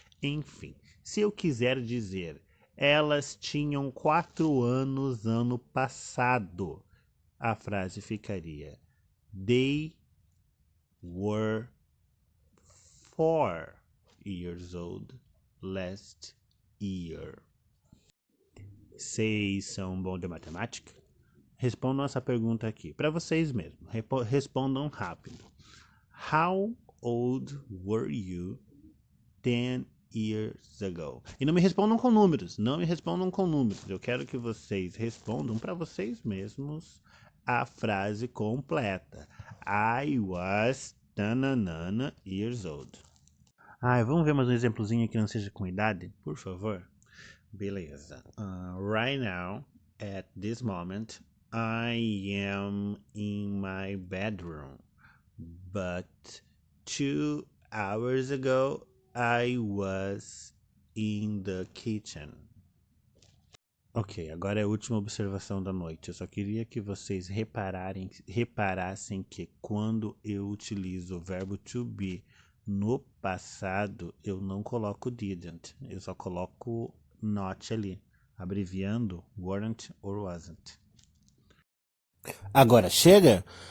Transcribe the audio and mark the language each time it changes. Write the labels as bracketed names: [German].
[Portuguese] Enfim, se eu quiser dizer elas tinham 4 anos ano passado, a frase ficaria [English] They were 4 years old last year. [Portuguese] Vocês são bons de matemática? Respondam essa pergunta aqui, para vocês mesmos. Respondam rápido. [English] How old were you 10 years ago? [Portuguese] E não me respondam com números, Eu quero que vocês respondam para vocês mesmos a frase completa. [English] I was tananana years old. [Portuguese] Vamos ver mais um exemplozinho que não seja com idade, por favor? Beleza. [English] Right now, at this moment, I am in my bedroom. But 2 hours ago, I was in the kitchen. [Portuguese] Ok, agora é a última observação da noite. Eu só queria que vocês reparassem que quando eu utilizo o verbo to be No passado, eu não coloco didn't, eu só coloco not ali, abreviando weren't or wasn't. Agora chega?